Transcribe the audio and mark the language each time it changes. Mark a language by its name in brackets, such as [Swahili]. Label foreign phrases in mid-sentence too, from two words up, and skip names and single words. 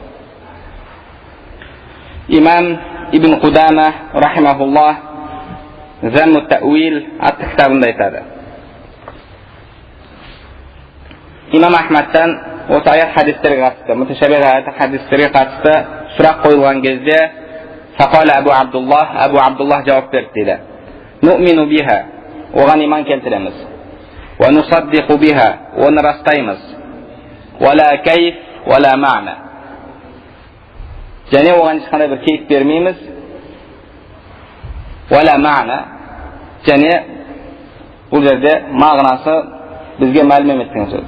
[Kazakh] Имам ибн Қудама рахимахуллах Замму Тәуил атты кітабында айтады. Имам Ахмадтан осы аят хадистерге қатысты, муташабих аят хадистерге қатысты сұрақ қойылған кезде Фақала Абу Абдуллах жауап берді дейді. [Arabic] نؤمن بها, [Kazakh] оған иман келтіреміз. [Arabic] ونصدق بها, [Kazakh] оны растаймыз. [Arabic] ولا كيف، ولا معنى. [Kazakh] Және оған ешқандай бір кейіп бермейміз. [Arabic] ولا معنى. [Kazakh] Және бұл жерде мағынасы бізге мәлім емес деген сөз.